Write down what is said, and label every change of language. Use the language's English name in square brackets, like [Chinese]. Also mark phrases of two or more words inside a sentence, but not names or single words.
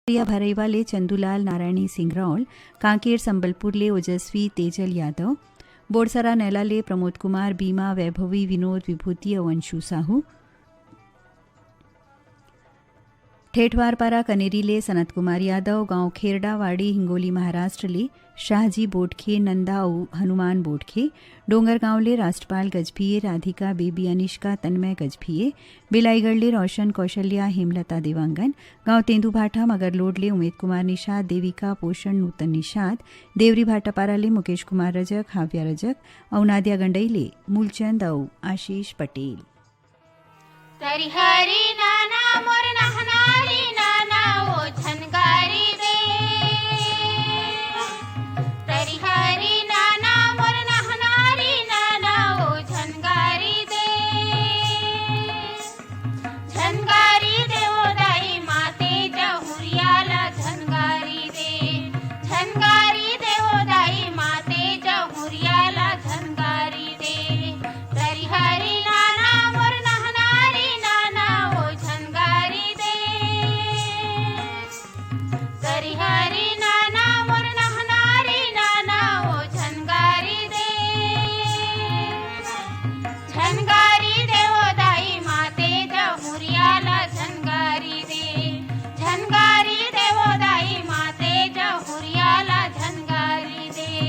[Chhattisgarhi] या भरईवाले चंदूलाल नारायणी सिंगरौल, कांकेर संबलपुरले ओजस्वी तेजल यादव, बोरसरा नैलाले प्रमोद कुमार, बीमा वैभवी विनोद विभूति अवंशु साहू, ठेठवारपारा कनेरीले सनत कुमार यादव, गांव खेरडावाड़ी हिंगोली महाराष्ट्रले शाहजी बोडखे, नंदा हनुमान बोडखे, डोंगरगांवले राष्ट्रपाल गजभिये, राधिका बेबी अनिष्का तन्मय गजभिये, बिलाईगढ़ले रोशन कौशल्या हेमलता देवांगन, गांव तेंदुभाठा मगरलोडले उमेद कुमार निषाद, देविका पोषण नूतन निषाद, देवरी भाटापाराले मुकेश कुमार रजक, हाव्या रजक, औनादिया गंडईले मूलचंद आशीष पटेल। तरी हरी नाना मोर नहनारी नाना ओ झनगारी दे, तरी हरी नाना मोर नहनारी नाना ओ झनगारी दे, झनगारी दे ओ दाई माते जहुरियाला झनगारी दे, झनगारी दे ओ दाई माते जहुरियाला झनगारी दे, तरी हरी नाना मोर नहनारी नाना ओ झनगारी दे, तरी हरी नाना मोर नहनारी नाना ओ झनगारी दे, झनगारी दे ओ दाई माते जहुरियाला झनगारी दे, झनगारी दे ओ दाई माते जहुरियाला झनगारी दे।